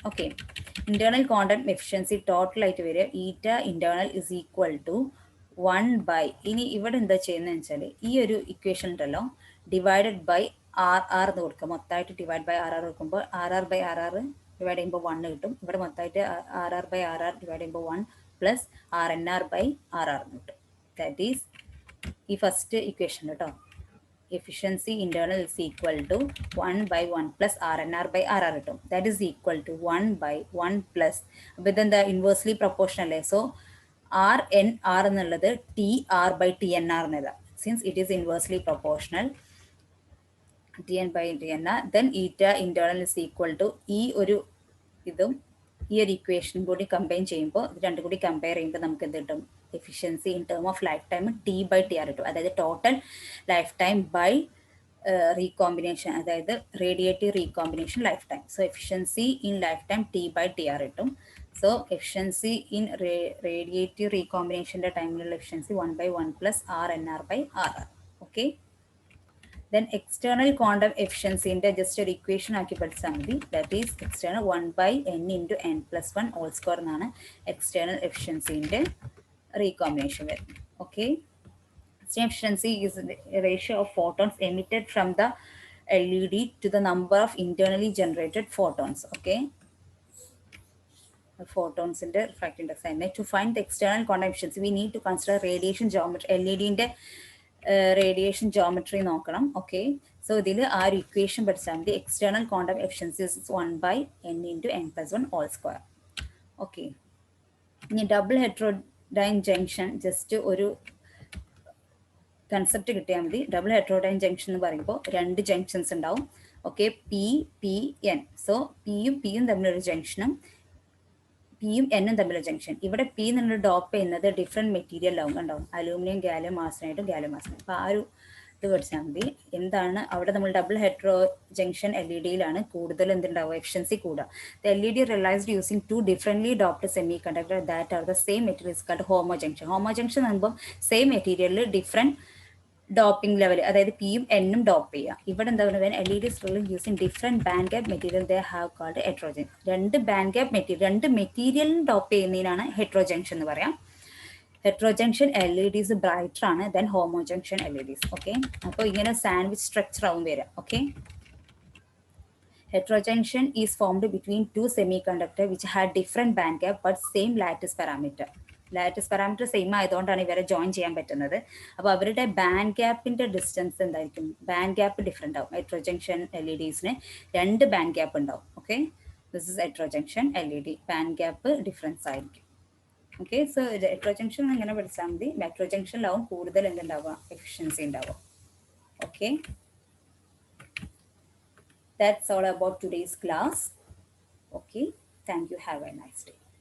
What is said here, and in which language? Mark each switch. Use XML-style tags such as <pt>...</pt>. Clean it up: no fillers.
<ml>Okay, internal quantum efficiency total ആയിട്ട് വരിക ഈറ്റ ഇന്റേണൽ ഇസ് ഈക്വൽ ടു 1/, ഇനി ഇവിടെ എന്താ ചെയ്യുന്നതെന്ന് വെച്ചാൽ ഈ ഒരു ഇക്വേഷൻ ഉണ്ടല്ലോ, ഡിവൈഡഡ് ബൈ ആർ ആർ എന്ന് കൊടുക്കുക. മൊത്തമായിട്ട് ഡിവൈഡ് ബൈ ആർ ആർ കൊടുക്കുമ്പോൾ R R by R R divide ചെയ്യുമ്പോൾ 1 കിട്ടും. ഇവിടെ മൊത്തമായിട്ട് R R by R R divide ചെയ്യുമ്പോൾ 1 plus R N R by R R എന്ന് കിട്ടും. ദാറ്റ് ഈസ് ഈ ഫസ്റ്റ് ഇക്വേഷൻ കേട്ടോ,</ml> <en>efficiency internal is equal to 1/1 plus RNR by RR</en> <ml>കിട്ടും.</ml> <en>That is equal to 1/1 plus,</en> <ml>അപ്പോൾ ഇതെന്താ inversely proportional അല്ലേ. So R N R എന്നുള്ളത് T R by T N R എന്നല്ല,</ml> <en>since it is inversely proportional</en> <ml>T N by T N R, then ഈറ്റ internal is equal to ഈ ഒരു ഇതും ഈ ഒരു ഇക്വേഷനും കൂടി കമ്പൈൻ ചെയ്യുമ്പോൾ, ഇത് രണ്ടും കൂടി കമ്പയർ ചെയ്യുമ്പോൾ നമുക്ക് എന്ത് കിട്ടും, efficiency in term of life time T by T R കിട്ടും. അതായത് total life time by recombination, അതായത് radiative recombination life time. So efficiency in life time T by T R കിട്ടും. So efficiency in radiative റീകോമ്പിനേഷൻ്റെ ടൈമിലുള്ള efficiency 1/1 plus R N R by R R.</ml> <en>okay, then external quantum efficiency in the just a equation</en> <ml>ആക്കി പഠിച്ചാൽ മതി.</ml> <en>That is external 1/n into n plus 1 all square എന്നാണ് external efficiency in the recombination വരുന്നത്. Okay, external efficiency is the ratio of photons emitted from the LED to the number of internally generated photons. Okay, the photons in the refractive index. And to find the external quantum efficiency we need to consider radiation geometry. LED in the radiation geometry നോക്കണം.</en> <ml>Okay, so ഇതിൽ ആ ഒരു equation പഠിച്ചാൽ മതി.</ml> <en>External quantum efficiency 1/n into n plus 1 all square.</en> <ml>Okay, ഇനി double heterodyne junction just ഒരു concept കിട്ടിയാൽ മതി. ഡബിൾ ഹെട്രോഡൈൻ ജംഗ്ഷൻ എന്ന് പറയുമ്പോൾ 2 ജംഗ്ഷൻസ് ഉണ്ടാവും. Okay, P P N. So പിയും പിയും തമ്മിലൊരു ജംഗ്ഷനും പിയും എന്നും തമ്മിലുള്ള ജംഗ്ഷൻ. ഇവിടെ പി എന്നുള്ള ഡോപ്പ് ചെയ്യുന്നത് ഡിഫറെൻറ്റ് മെറ്റീരിയലാവും, ഉണ്ടാവും അലൂമിനിയം ഗാലിയം ആർസനൈഡും ഗാലിയം ആർസനൈഡ്. അപ്പോൾ ആ ഒരു ഇത് പഠിച്ചാൽ മതി. എന്താണ് അവിടെ നമ്മൾ double hetero junction L E ഡിയിലാണ് കൂടുതൽ എന്തുണ്ടാവുക, എഫിഷ്യൻസി കൂടുക.</ml> <en>The L E D realised using 2 differently doped semiconductor that are the same material is called homojunction.</en> <ml>Homo junction എന്ന് പറയുമ്പോൾ സെയിം മെറ്റീരിയലിൽ ഡിഫറെൻറ്റ് ഡോപ്പിംഗ് ലെവൽ, അതായത് പിയും എന്നും dope ചെയ്യുക. ഇവിടെ എന്താ പറയുക,</ml> <en>L E D using different band gap material they have called heterojunction.</en> <ml>2 band gap material, 2 മെറ്റീരിയലിന് ഡോപ്പ് ചെയ്യുന്നതിനാണ് ഹെട്രോജംഗ്ഷൻ എന്ന് പറയാം.</ml> <en>Heterojunction L E Ds brighter ആണ് than homojunction L E Ds.</en> <ml>ഓക്കെ, അപ്പോൾ ഇങ്ങനെ സാൻഡ്വിച്ച് സ്ട്രക്ചർ ആവും വരിക.</ml> <en>Okay, heterojunction is formed between 2 semiconductors which had different band gap but same lattice parameter.</en> <ml>Lattice parameter same ആയതുകൊണ്ടാണ് ഇവരെ ജോയിൻ ചെയ്യാൻ പറ്റുന്നത്. അപ്പോൾ അവരുടെ ബാൻഡ് ഗ്യാപ്പിൻ്റെ ഡിസ്റ്റൻസ് എന്തായിരിക്കും, ബാൻഡ് ഗ്യാപ്പ് ഡിഫറെൻ്റ് ആവും. ഹെട്രോജംഗ്ഷൻ എൽ ഇ ഡിസിന് 2 ബാൻഡ് ഗ്യാപ്പ് ഉണ്ടാവും. Okay, this is ഹെട്രോജംഗ്ഷൻ L E D, band gap difference ആയിരിക്കും. ഓക്കെ, സോ ഹെട്രോജംഗ്ഷൻ ഇങ്ങനെ പഠിച്ചാൽ മതി. ഹെട്രോജംഗ്ഷനിലാവും കൂടുതൽ എന്തുണ്ടാവുക, എഫിഷ്യൻസി ഉണ്ടാവുക. Okay,</ml> <en>that's all about today's class. Okay, thank you, have a nice day.</en>